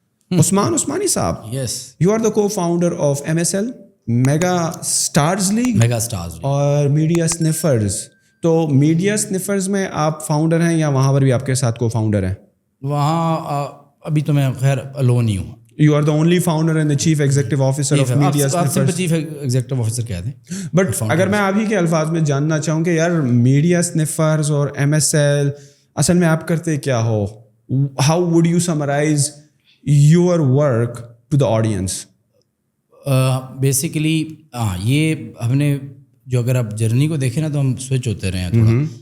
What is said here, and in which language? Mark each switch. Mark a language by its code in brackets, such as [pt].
[ur] عثمان عثمانی صاحب, [en] Yes, you are the co founder of MSL mega stars league اور media sniffers. [ur] تو میڈیا سنیفرز میں آپ فاؤنڈر ہیں یا وہاں پر بھی آپ کے ساتھ کو فاؤنڈر ہیں؟ وہاں ابھی تو میں خیر الون ہی ہوں. [en] You are the only founder and the chief executive officer of Media Sniffers. [ur] آپ چیف ایگزیکٹو آفیسر کہتے ہیں. بٹ اگر میں آپ ہی کے الفاظ میں جاننا چاہوں کہ یار میڈیا سنفرز اور MSL اصل میں آپ کرتے کیا ہو, [en] how would you summarize your work to the audience? [ur] Basically یہ ہم نے جو اگر آپ جرنی کو دیکھیں نا تو ہم سوئچ ہوتے رہے ہیں تھوڑا.